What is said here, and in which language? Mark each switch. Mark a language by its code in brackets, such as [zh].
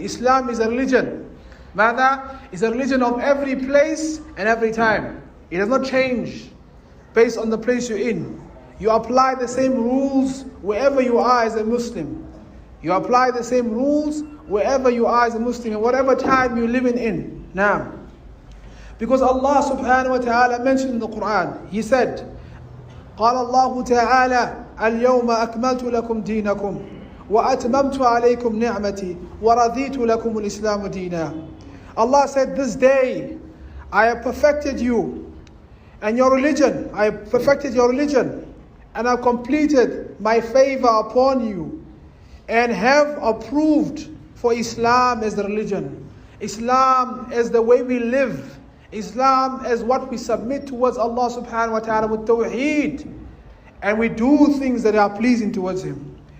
[en] Islam is a religion. Mada is a religion of every place and every time. It does not change based on the place you're in. You apply the same rules wherever you are as a Muslim. You apply the same rules wherever you are as a Muslim, in whatever time you're living in. Now, because Allah subhanahu wa ta'ala mentioned in the Quran, He said, [ar] قال الله تعالى اليوم أكملت لكم دينكم وأتممت عليكم نعمتي ورضيت لكم الإسلام دينا. [en] Allah said, this day I have perfected you and your religion. I have perfected your religion and I've completed my favor upon you and have approved for Islam as the religion, Islam as the way we live, Islam as what we submit towards Allah subhanahu wa ta'ala with tawheed, and we do things that are pleasing towards Him.